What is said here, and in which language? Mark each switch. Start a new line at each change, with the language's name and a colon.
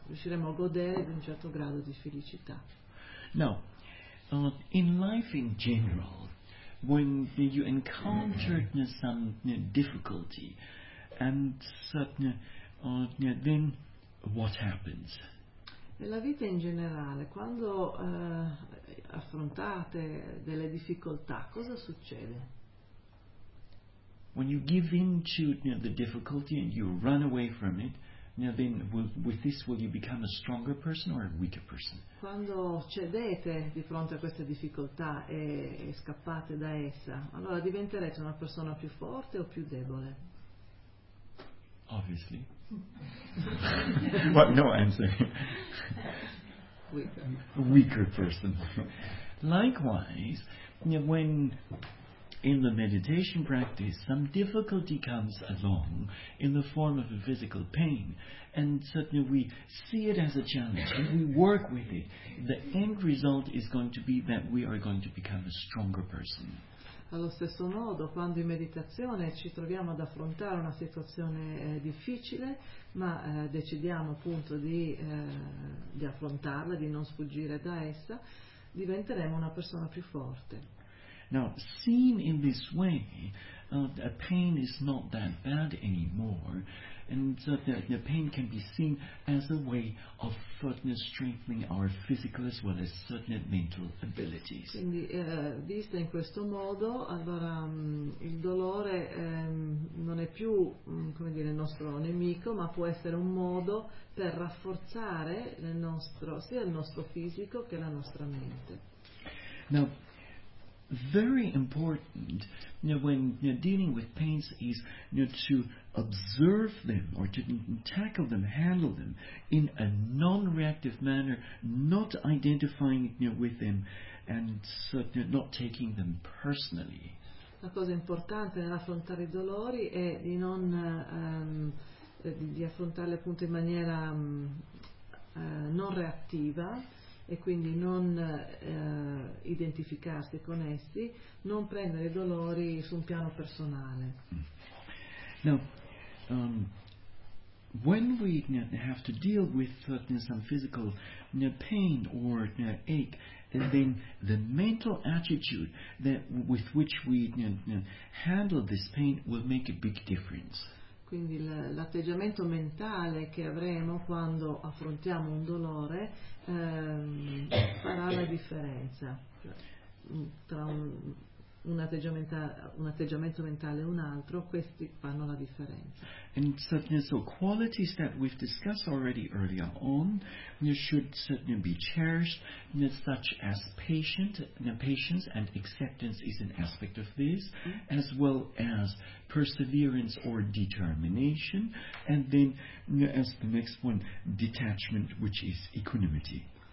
Italian: Riusciremo a godere di un certo grado di felicità.
English: Now, in life in general, when you encounter some difficulty, and suddenly, then what happens?
Italian: Nella vita in generale, quando affrontate delle difficoltà, cosa succede?
English: When you give in to the difficulty and you run away from it, know, then with this will you become a stronger person or a weaker person?
Italian: Quando cedete di fronte a questa difficoltà e scappate da essa, allora diventerete una persona più forte o più debole?
English: Obviously. What? No answer. Weaker. Weaker person. Likewise, you know, when in the meditation practice some difficulty comes along in the form of a physical pain, and suddenly we see it as a challenge and we work with it, the end result is going to be that we are going to become a stronger person.
Italian: Allo stesso modo, quando in meditazione ci troviamo ad affrontare una situazione difficile, ma decidiamo appunto di affrontarla, di non sfuggire da essa, diventeremo una persona più forte.
English: Now, seen in this way, a pain is not that bad anymore, and so the pain can be seen as a way of further strengthening our physical as well as certain mental abilities.
Italian: Quindi, vista in questo modo, allora il dolore non è più, come dire, il nostro nemico, ma può essere un modo per rafforzare il nostro, sia il nostro fisico che la nostra mente.
English: Now, very important, you know, when dealing with pains is, you know, to observe them or to tackle them, handle them in a non-reactive manner, not identifying, you know, with them and so, you know, not taking them personally.
Italian: La cosa importante nell'affrontare i dolori è di non di affrontarli appunto in maniera non reattiva, e quindi non identificarsi con essi, non prendere i dolori su un piano personale.
English: Now, when we have to deal with some physical pain or ache, and then the mental attitude that with which we handle this pain will make a big difference.
Italian: Quindi l'atteggiamento mentale che avremo quando affrontiamo un dolore farà la differenza tra un atteggiamento mentale e un altro, questi fanno la differenza.
English: And certainly, so qualities that we've discussed already earlier on should certainly be cherished, such as patience and acceptance is an aspect of this, as well as perseverance or determination, and then as the next one, detachment, which is equanimity.